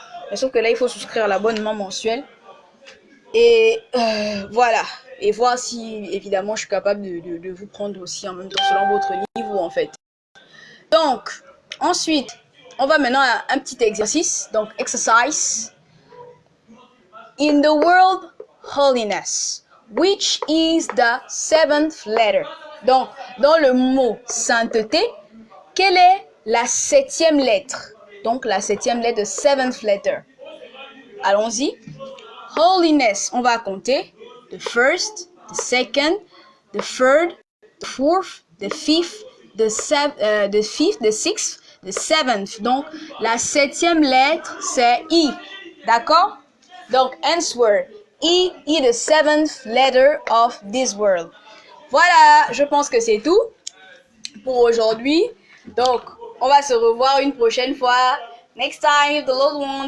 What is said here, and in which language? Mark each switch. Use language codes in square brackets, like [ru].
[fr] Mais sauf que là, il faut souscrire à l'abonnement mensuel. Et voilà. Et voir si, évidemment, je suis capable de vous prendre aussi en même temps selon votre niveau, en fait. Donc, ensuite, on va maintenant à un petit exercice. Donc, exercise. [en] In the word holiness, which is the seventh letter? [fr] Donc, dans le mot sainteté, quelle est la septième lettre? Donc, la septième lettre, [en] seventh letter. [fr] Allons-y. Holiness, on va compter. [en] The first, the second, the third, the fourth, the fifth, the sixth, the seventh. [fr] Donc, la septième lettre, c'est I. D'accord? Donc, answer. [en] E is the seventh letter of this word. [fr] Voilà, je pense que c'est tout pour aujourd'hui. Donc, on va se revoir une prochaine fois. [en] Next time, if the Lord wants.